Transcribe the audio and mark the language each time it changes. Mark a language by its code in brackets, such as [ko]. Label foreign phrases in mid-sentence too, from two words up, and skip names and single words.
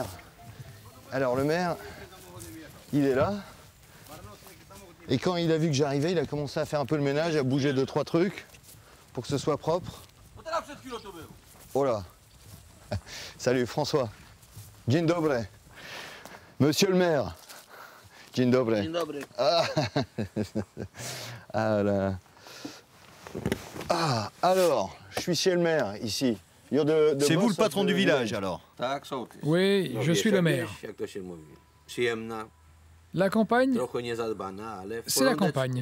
[fr] Alors le maire, il est là. Et quand il a vu que j'arrivais, il a commencé à faire un peu le ménage, à bouger 2-3 trucs pour que ce soit propre. Oh là. Salut François. [pl] Dzień dobry. [fr] Monsieur le maire. [pl] Dzień dobry. Dzień dobry. [fr] Ah, ah là. Ah, alors, je suis chez le maire, ici. C'est vous le patron du village, alors? Oui, je suis le maire. La campagne, c'est la campagne.